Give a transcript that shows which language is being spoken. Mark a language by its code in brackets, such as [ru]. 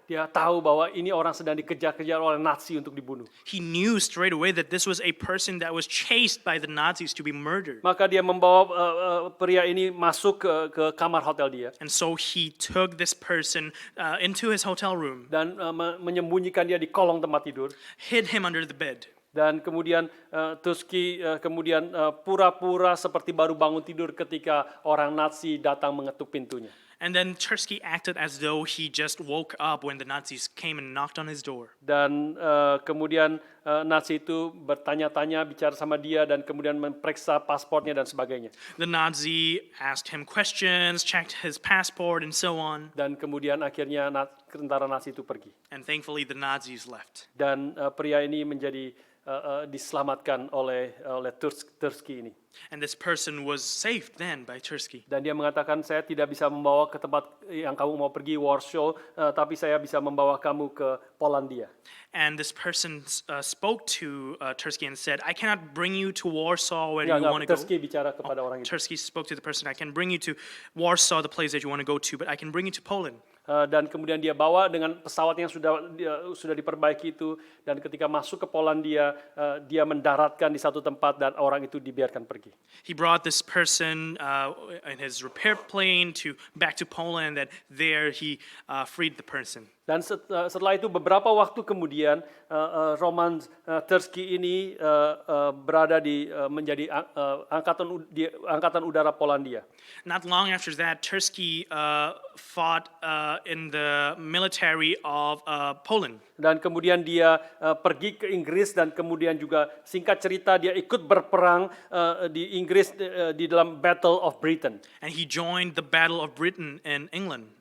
[id] Dia tahu bahwa ini orang sedang dikejar-kejar oleh Nazi untuk dibunuh. [en] He knew straight away that this was a person that was chased by the Nazis to be murdered. [id] Maka dia membawa pria ini masuk ke kamar hotel dia. [en] And so he took this person into his hotel room. [id] Dan menyembunyikan dia di kolong tempat tidur. [en] Hid him under the bed. [id] Dan kemudian Turski pura-pura seperti baru bangun tidur ketika orang Nazi datang mengetuk pintunya. [en] And then Tersky acted as though he just woke up when the Nazis came and knocked on his door. [id] Dan kemudian Nazi itu bertanya-tanya, bicara sama dia, dan kemudian memeriksa paspornya dan sebagainya. [en] The Nazi asked him questions, checked his passport, and so on. [id] Dan kemudian akhirnya tentara Nazi itu pergi. [en] And thankfully, the Nazis left. [id] Dan pria ini menjadi diselamatkan oleh Tersky ini. [en] And this person was saved then by Tersky. [id] Dan dia mengatakan, saya tidak bisa membawa ke tempat yang kamu mau pergi, Warsaw, tapi saya bisa membawa kamu ke Polandia. [en] And this person spoke to Tersky and said, I cannot bring you to Warsaw where you want to go. [id] Tersky bicara kepada orang itu. [en] Tersky spoke to the person, I can bring you to Warsaw, the place that you want to go to, but I can bring you to Poland. [id] Dan kemudian dia bawa dengan pesawat yang sudah diperbaiki itu, dan ketika masuk ke Polandia, dia mendaratkan di satu tempat dan orang itu dibiarkan pergi. [en] He brought this person in his repair plane back to Poland, and there he freed the person. [id] Dan setelah itu beberapa waktu kemudian Roman Tersky ini berada menjadi angkatan udara Polandia. [en] Not long after that, Tersky fought in the military of Poland. [id] Dan kemudian dia pergi ke Inggris, dan kemudian juga singkat cerita dia ikut berperang di Inggris di dalam Battle of Britain. [en] And he joined the Battle of Britain in England.